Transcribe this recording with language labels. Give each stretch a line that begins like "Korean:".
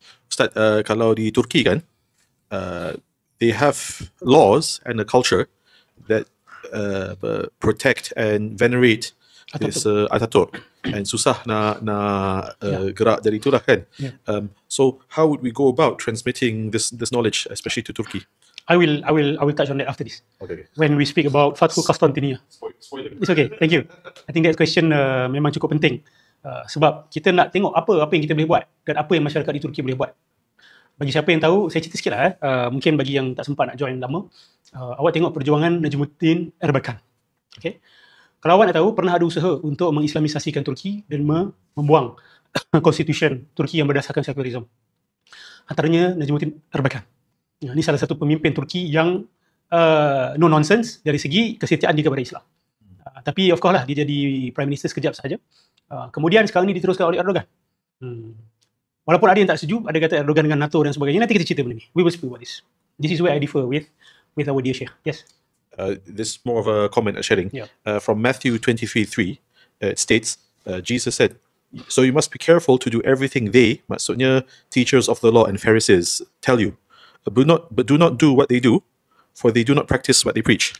English: Ustaz,
Malay: kalau di Turki kan,
English: they have laws and a culture that protect and venerate this Ataturk, and
Malay: susah nak gerak dari itulah kan.
English: So how would we go about transmitting this knowledge, especially to Turkey? I will touch on that after this. Okay. When we speak about Fathul Constantinople. Spoiler. It's okay. Thank you. I think that question
Malay: memang cukup penting. Sebab kita nak tengok apa yang kita boleh buat dan apa yang masyarakat di Turki boleh buat. Bagi siapa yang tahu, saya cerita sikit lah. Mungkin bagi yang tak sempat nak join lama, awak tengok perjuangan Najmuddin Erbakan. Kalau awak nak tahu, pernah ada usaha untuk mengislamisasikan Turki dan membuang konstitusi Turki yang berdasarkan sekularisme. Antaranya Najmuddin Erbakan. Ini salah satu pemimpin Turki yang
English: no nonsense
Malay: dari segi kesetiaan dia kepada Islam. Tapi
English: of course
Malay: lah, dia jadi Prime Minister sekejap sahaja. Kemudian sekarang ni diteruskan oleh Erdogan. Walaupun ada yang tak setuju, ada kata Erdogan dengan NATO dan sebagainya. Nanti kita cerita benda ni.
English: We will speak about this. This is where I differ with our dear Sheikh. Yes. This is more of a comment, a sharing. Yeah. From Matthew 23:3, it states, Jesus said, "So you must be careful to do everything they,"
Malay: maksudnya
English: teachers of the law and Pharisees, tell you, but do not do what they do, for they do not practice what they preach.